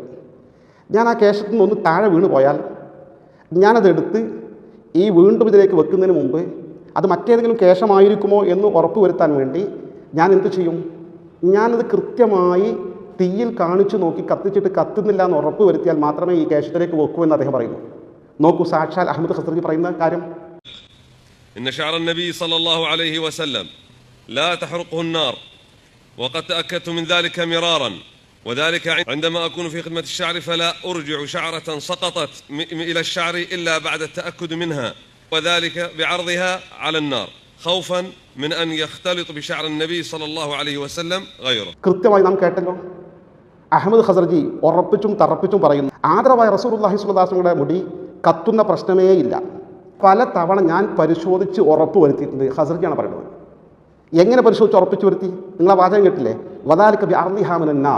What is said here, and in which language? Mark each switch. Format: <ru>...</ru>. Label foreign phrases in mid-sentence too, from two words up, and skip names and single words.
<ml>ഞാൻ ആ കേശത്തിൽ നിന്ന് ഒന്ന് താഴെ വീണ് പോയാൽ ഞാനതെടുത്ത് ഈ വീണ്ടും ഇതിലേക്ക് വെക്കുന്നതിന് മുമ്പ് അത് മറ്റേതെങ്കിലും കേശമായിരിക്കുമോ എന്ന് ഉറപ്പ് വരുത്താൻ വേണ്ടി ഞാൻ എന്ത് ചെയ്യും? ഞാനത് കൃത്യമായി തീയിൽ കാണിച്ചു നോക്കി കത്തിച്ചിട്ട് കത്തുന്നില്ല എന്ന് ഉറപ്പ് വരുത്തിയാൽ മാത്രമേ ഈ കേശത്തിലേക്ക് വെക്കൂ എന്ന് അദ്ദേഹം പറയുന്നു. നോക്കൂ, സാക്ഷാൽ അഹമ്മദ് ഖസ്റജി പറയുന്ന കാര്യം.</ml> <ar>إن شعر النبي صلى الله عليه وسلم لا تحرقه النار وقد تأكدت من ذلك مرارا وذلك عندما أكون في خدمة الشعر فلا أرجع شعرة سقطت إلى الشعر إلا بعد التأكد منها وذلك بعرضها على النار خوفا من أن يختلط بشعر النبي صلى الله عليه وسلم غيره.</ar> <ml>കൃത്യമായി നാം കേട്ടല്ലോ. അഹമ്മദ് ഖസ്റജി ഉറപ്പിച്ചും തറപ്പിച്ചും പറയുന്നു, ആദരവായ</ml> <ar>رسول الله صلى الله عليه وسلم</ar> <ml>മുടി കത്തുന്ന പ്രശ്നമേ ഇല്ല. പല തവണ ഞാൻ പരിശോധിച്ച് ഉറപ്പ് വരുത്തിയിട്ടുണ്ട്. ഖസ്റജിയാണ് പറയുന്നത്. എങ്ങനെ പരിശോധിച്ച് ഉറപ്പിച്ച് വരുത്തി? നിങ്ങൾ ആ വാചകം കേട്ടില്ലേ?</ml> <ar>وذلك بعرضها من النار.</ar>